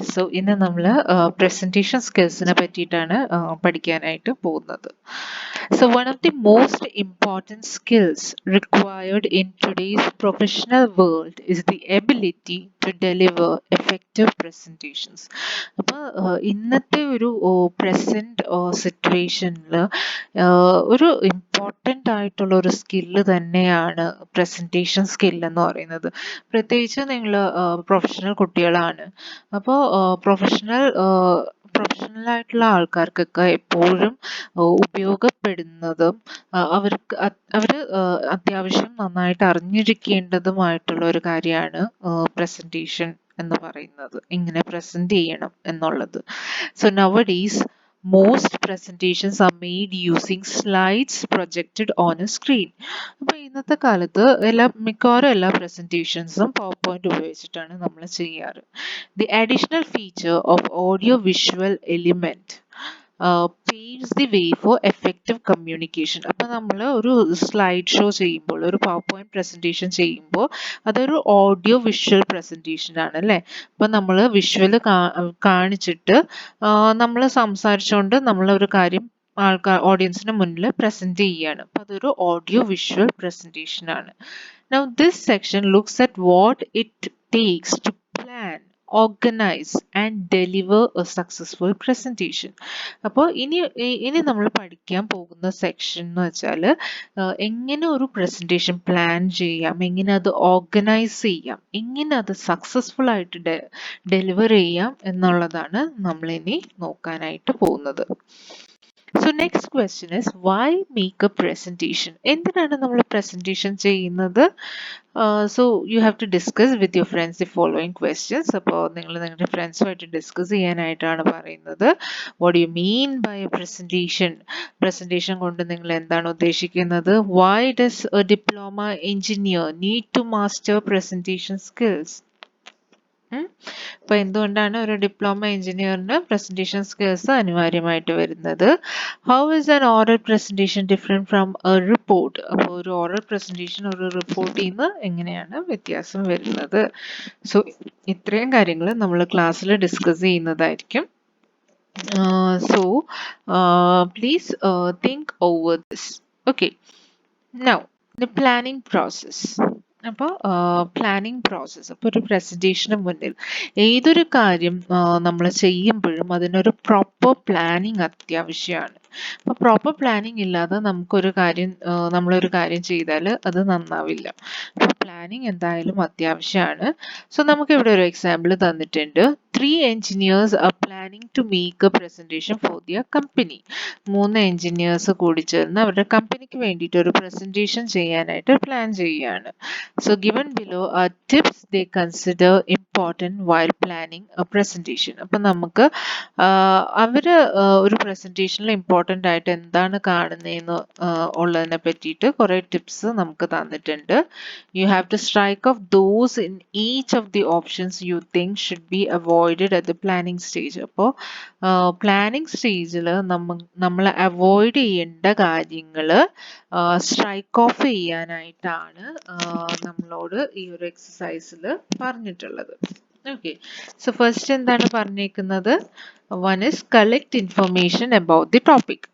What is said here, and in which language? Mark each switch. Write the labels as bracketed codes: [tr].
[ml] So ഇന്ന് നമ്മൾ presentation skillsനെ പറ്റിയിട്ടാണ് പഠിക്കാനായിട്ട് പോകുന്നത്. [en] So one of the most important skills required in today's professional world is the ability to deliver effective presentations. [ml] അപ്പോൾ ഇന്നത്തെ ഒരു പ്രസന്റ് സിറ്റുവേഷനിൽ ഒരു ഇമ്പോർട്ടൻ്റ് ആയിട്ടുള്ള ഒരു സ്കില്ല് തന്നെയാണ് പ്രസൻറ്റേഷൻ സ്കിൽ എന്ന് പറയുന്നത്. പ്രത്യേകിച്ച് നിങ്ങൾ പ്രൊഫഷണൽ കുട്ടികളാണ്. അപ്പോൾ പ്രൊഫഷണൽ ആയിട്ടുള്ള ആൾക്കാർക്കൊക്കെ എപ്പോഴും ഉപയോഗപ്പെടുന്നതും അവർ അത്യാവശ്യം നന്നായിട്ട് അറിഞ്ഞിരിക്കേണ്ടതുമായിട്ടുള്ള ഒരു കാര്യമാണ് പ്രസൻറ്റേഷൻ എന്ന് പറയുന്നത്. ഇങ്ങനെ പ്രസന്റ് ചെയ്യണം എന്നുള്ളത്. [en] So nowadays most presentations are made using slides projected on a screen. [ml] അപ്പോൾ ഇന്നത്തെ കാലത്ത് മിക്കവാറും എല്ലാ പ്രസന്റേഷൻസും പവർ പോയിന്റ് ഉപയോഗിച്ചിട്ടാണ് നമ്മൾ ചെയ്യാറ്. [en] The additional feature of audio visual element paves the way for effective communication. [ml] അപ്പോൾ നമ്മൾ ഒരു സ്ലൈഡ് ഷോ ചെയ്യുമ്പോൾ, ഒരു പവർ പോയിന്റ് പ്രസന്റേഷൻ ചെയ്യുമ്പോൾ അതൊരു ഓഡിയോ വിഷ്വൽ പ്രസന്റേഷൻ ആണ് അല്ലേ. അപ്പോൾ നമ്മൾ വിഷ്വൽ കാണിച്ചിട്ട് നമ്മൾ സംസാരിച്ചുകൊണ്ട് നമ്മളൊരു കാര്യം ഓഡിയൻസിന് മുന്നിൽ പ്രസന്റ് ചെയ്യാണ്. അപ്പോൾ അതൊരു ഓഡിയോ വിഷ്വൽ പ്രസന്റേഷൻ ആണ്. [en] Now this section looks at what it takes to plan, organize and deliver a successful presentation. [ml] അപ്പോൾ ഇനി നമ്മൾ പഠിക്കാൻ പോകുന്ന സെക്ഷൻ എന്ന് വെച്ചാൽ എങ്ങനെ ഒരു പ്രസന്റേഷൻ പ്ലാൻ ചെയ്യാം, എങ്ങനെ അത് ഓർഗനൈസ് ചെയ്യാം, എങ്ങനെ അത് സക്സസ്ഫുൾ ആയിട്ട് ഡെലിവർ ചെയ്യാം എന്നുള്ളതാണ് നമ്മൾ ഇനി നോക്കാനായിട്ട് പോകുന്നത്. [en] So next question is, why make a presentation? [ml] എന്തിനാണ് നമ്മൾ presentation ചെയ്യുന്നത്? [en] So you have to discuss with your friends the following questions. [ml] അപ്പോൾ നിങ്ങൾ നിങ്ങളുടെ ഫ്രണ്ട്സുമായിട്ട് ഡിസ്കസ് ചെയ്യാനായിട്ടാണ് പറയുന്നത്. [en] What do you mean by a presentation? [ml] Presentation കൊണ്ട് നിങ്ങൾ എന്താണ് ഉദ്ദേശിക്കുന്നത്? [en] Why does a diploma engineer need to master presentation skills? [ml] അപ്പോൾ എന്തുകൊണ്ടാണ് ഒരു ഡിപ്ലോമ എഞ്ചിനീയറിന് പ്രസന്റേഷൻ സ്കിൽസ് അനിവാര്യമായിട്ട് വരുന്നത്? [en] How is an oral presentation different from a report? [ml] അപ്പോൾ ഒരു ഓറൽ പ്രസന്റേഷൻ ഒരു റിപ്പോർട്ടിൽ നിന്ന് എങ്ങനെയാണ് വ്യത്യാസം വരുന്നത്? സോ ഇത്രയും കാര്യങ്ങൾ നമ്മൾ ക്ലാസ്സിൽ ഡിസ്കസ് ചെയ്യുന്നതായിരിക്കും. [en] So please think over this. Okay, now the planning process. [ml] അപ്പോൾ പ്ലാനിങ് പ്രോസസ്സ്, അപ്പോൾ ഒരു പ്രസൻറ്റേഷന് മുന്നിൽ ഏതൊരു കാര്യം നമ്മൾ ചെയ്യുമ്പോഴും അതിനൊരു പ്രോപ്പർ പ്ലാനിങ് അത്യാവശ്യമാണ്. അപ്പോൾ പ്രോപ്പർ പ്ലാനിങ് ഇല്ലാതെ നമ്മളൊരു കാര്യം ചെയ്താൽ അത് നന്നാവില്ല. അപ്പോൾ പ്ലാനിങ് എന്തായാലും അത്യാവശ്യമാണ്. സോ നമുക്ക് ഇവിടെ ഒരു എക്സാമ്പിൾ തന്നിട്ടുണ്ട്. [en] 3 engineers are planning to make a presentation for their company. [ml] 3 engineers കൂടി ചേർന്ന് അവരുടെ കമ്പനിക്ക് വേണ്ടിയിട്ട് ഒരു പ്രസൻറ്റേഷൻ ചെയ്യാനായിട്ട് പ്ലാൻ ചെയ്യുകയാണ്. [en] So given below are tips they consider important while planning a presentation. [ml] അപ്പോൾ നമുക്ക് അവര് ഒരു പ്രസൻറ്റേഷനിൽ ഇമ്പോർട്ടൻ്റ് ആയിട്ട് എന്താണ് കാണുന്നതെന്ന് ഉള്ളതിനെ പറ്റിയിട്ട് കുറേ ടിപ്സ് നമുക്ക് തന്നിട്ടുണ്ട്. You have to strike off those in each of the options you think should be avoided at the planning stage. അപ്പോൾ പ്ലാനിങ് സ്റ്റേജിൽ നമ്മൾ അവോയ്ഡ് ചെയ്യേണ്ട കാര്യങ്ങൾ സ്ട്രൈക്ക് ഓഫ് ചെയ്യാനായിട്ടാണ് നമ്മളോട് ഈ ഒരു എക്സസൈസിൽ പറഞ്ഞിട്ടുള്ളത്. [en] okay, so first [ml] എന്താണ് പറഞ്ഞേക്കുന്നത്? [en] One is collect information about the topic.